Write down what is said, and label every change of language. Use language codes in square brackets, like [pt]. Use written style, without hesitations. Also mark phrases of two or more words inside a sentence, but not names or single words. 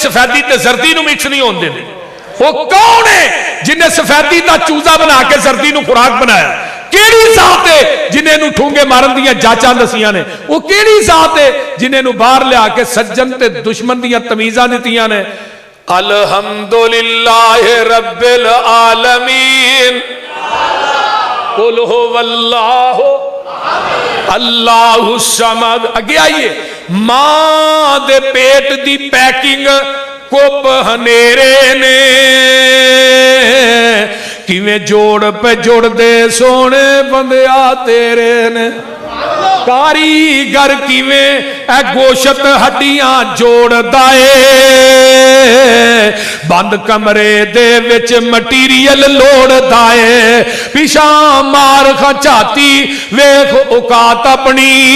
[pa] سفیدی تے زردی نوں مکس نہیں ہونے دیندی وہ کون ہے جنہیں سفیدی کا چوزہ بنا کے زردی نوں خوراک بنایا کیہڑی ذات ہے جنہیں ٹھونگے مارن دیاں جانچاں دسیاں نے وہ کیہڑی ذات ہے جنہیں باہر لیا کے سجن تے دشمن دیاں تمیزاں دتیاں نے [ar] الحمد لله رب العالمين قل هو الله الله الصمد [pa] اگے آئیے ماں دے پیٹ دی پیکنگ کپ ہنیرے نے کیویں جوڑ پہ جوڑ دے سوہنے بندیا تیرے نے کاریگر کیویں اے گوشت ہڈیاں جوڑدا بند کمرے دے وچ میٹیریل لوڑدا پچھا مار کھچاتی ویکھ اوقات اپنی